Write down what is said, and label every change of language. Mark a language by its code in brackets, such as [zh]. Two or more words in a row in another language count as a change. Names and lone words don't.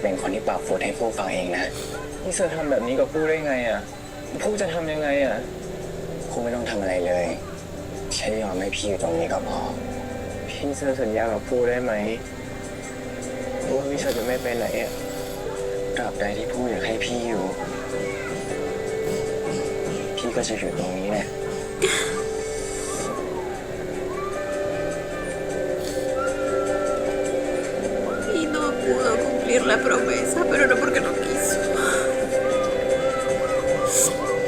[th] เป็นคนที่ปรับฟูดให้ผู้ฟังเองนะ พี่เซอร์ทำแบบนี้กับผู้ได้ไงอ่ะ ผู้จะทำยังไงอ่ะผู้ไม่ต้องทำอะไรเลย แค่ยอมให้พี่อยู่ตรงนี้ก็พอ พี่เซอร์สัญญากับผู้ได้ไหมว่าพี่เซอร์จะไม่ไปไหนอ่ะตราบใดที่ผู้อยากให้พี่อยู่ พี่ก็จะอยู่ตรงนี้แหละ [es] Y no pudo cumplir la promesa, pero no porque no quiso.